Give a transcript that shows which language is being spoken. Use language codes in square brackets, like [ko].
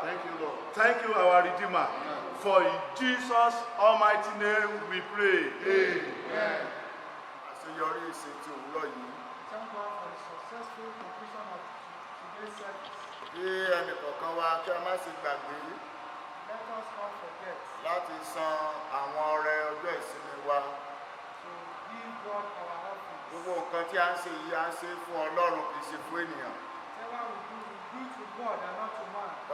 [en] Thank you, Lord. Thank you, our Redeemer. For in Jesus' almighty name we pray. [yo] Àṣeyọrí ìsìn ti òwúrọ̀ yìí. [en] Thank God for the successful completion of today's service. [yo] Kí ẹnìkọ̀ọ̀kan wa kí a má ṣe gbàgbé [en] Let us not forget [yo] láti san àwọn ọrẹ ọjọ́ ìsinmi wa. [en] to give God our offering. [yo] Gbogbo nǹkan tí a ń ṣe yìí a ń ṣe fún Ọlọ́run kì í ṣe fún ènìyàn. [en] Whatever we do to God and not to man.